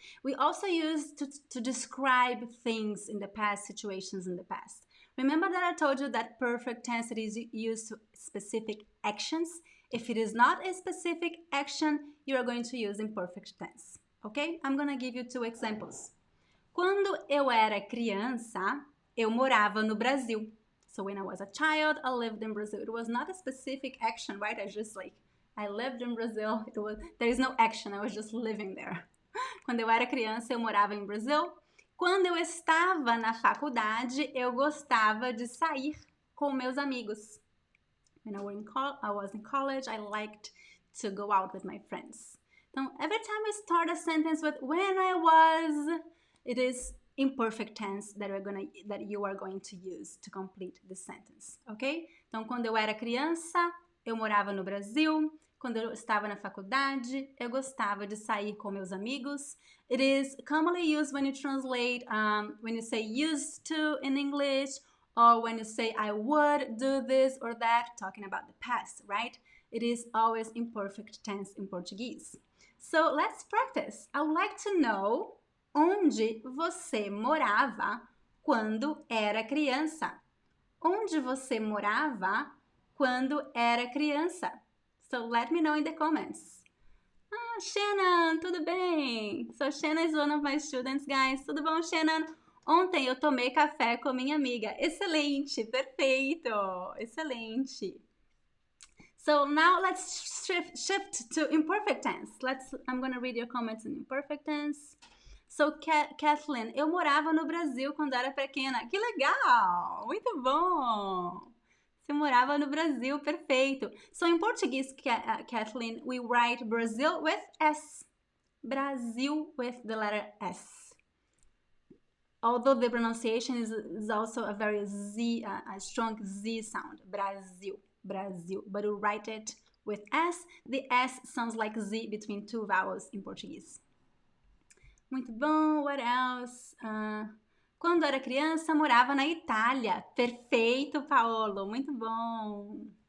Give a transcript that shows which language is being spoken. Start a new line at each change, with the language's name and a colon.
English: We also use to describe things in the past, situations in the past. Remember that I told you that perfect tense is used to specific actions. If it is not a specific action, you are going to use imperfect tense. Okay? I'm going to give you 2 examples.
Portuguese: Quando eu era criança, eu morava no Brasil.
English: So when I was a child, I lived in Brazil. It was not a specific action, right? I lived in Brazil. There is no action. I was just living there.
Portuguese: Quando eu era criança, eu morava em Brasil. Quando eu estava na faculdade, eu gostava de sair com meus amigos.
English: When I was in college, I liked to go out with my friends. Então, every time we start a sentence with when I was, it is imperfect tense that you are going to use to complete the sentence, ok?
Portuguese: Então, quando eu era criança, eu morava no Brasil. Quando eu estava na faculdade, eu gostava de sair com meus amigos.
English: It is commonly used when you translate, when you say used to in English, or when you say I would do this or that, talking about the past, right? It is always imperfect tense in Portuguese. So let's practice. I would like to know
Portuguese: onde você morava quando era criança. Onde você morava quando era criança?
English: So let me know in the comments. Shannon,
Portuguese: tudo bem?
English: So Shannon is one of my students, guys.
Portuguese: Tudo bom, Shannon? Ontem eu tomei café com minha amiga. Excelente, perfeito, excelente.
English: So now let's shift to imperfect tense. I'm going to read your comments in imperfect tense.
Portuguese: So Kathleen, eu morava no Brasil quando era pequena. Que legal, muito bom. Você morava no Brasil, perfeito.
English: So in Portuguese, Kathleen, we write Brazil with S. Brasil with the letter S. Although the pronunciation is also a very Z, a strong Z sound. Brasil, Brasil. But we write it with S. The S sounds like Z between 2 vowels in Portuguese.
Portuguese: Muito bom,
English: what else?
Portuguese: Quando era criança, morava na Itália. Perfeito, Paolo, muito bom.